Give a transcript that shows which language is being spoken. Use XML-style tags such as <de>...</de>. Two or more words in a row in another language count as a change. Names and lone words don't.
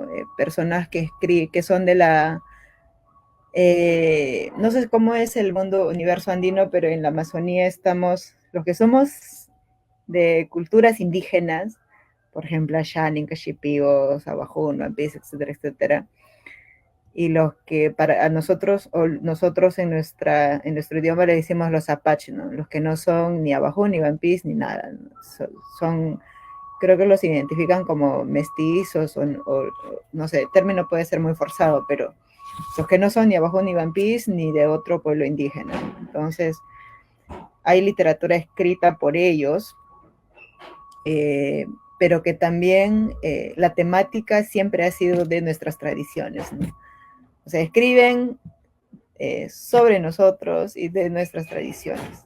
<es>Personas que escriben, que son de no sé cómo es el mundo universo andino, pero en la Amazonía estamos, los que somos de culturas indígenas, por ejemplo, Ashanin, Cachipigo, Sabajún, Mapis, etcétera, etcétera, y los que para nosotros, o nosotros en nuestro idioma le decimos los apaches, ¿no? Los que no son ni Abajún, ni Vampis, ni nada, ¿no? Son, creo que los identifican como mestizos, no sé, el término puede ser muy forzado, pero los que no son ni Abajún, ni Vampis, ni de otro pueblo indígena. Entonces, hay literatura escrita por ellos, pero que también la temática siempre ha sido de nuestras tradiciones, ¿no? O sea, escriben sobre nosotros y de nuestras tradiciones.</es>